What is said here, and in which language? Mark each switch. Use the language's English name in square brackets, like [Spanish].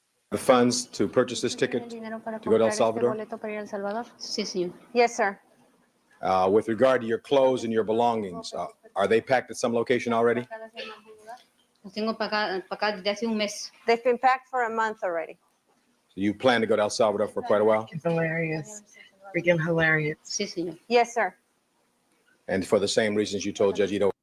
[English] The funds to purchase this ticket to go to El Salvador? [Spanish] Sí, señor. [English] Yes, sir. With regard to your clothes and your belongings, are they packed at some location already? [Spanish] Los tengo para acá desde hace un mes. [English] They've been packed for a month already. So you plan to go to El Salvador for quite a while? It's hilarious. Freaking hilarious. [Spanish] Sí, señor. [English] Yes, sir. And for the same reasons you told Judge Ito